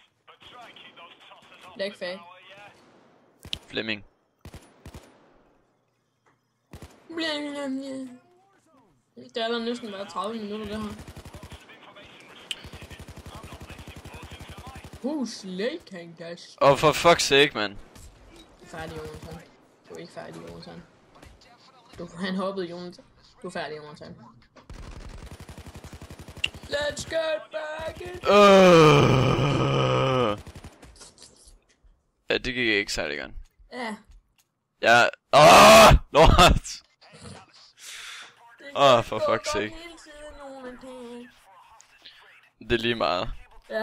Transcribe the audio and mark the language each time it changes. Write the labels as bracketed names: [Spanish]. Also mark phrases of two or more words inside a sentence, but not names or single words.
[Danish] Leg fag. Flemming. Det er der næsten været 30 minutter, det her. Slægkang, [English] guys. For fuck's sake, man. [Danish] Du er færdig, Jonathan. Du er ikke færdig, Jonathan. Han hoppede, Jonathan. Du er færdig, Jonathan. [English] Let's get back in. [Danish] Ja, det gik ikke særlig godt. Ja. Ja. Lort! [English] For fuck's sake. [Danish] Det er lige meget. Ja.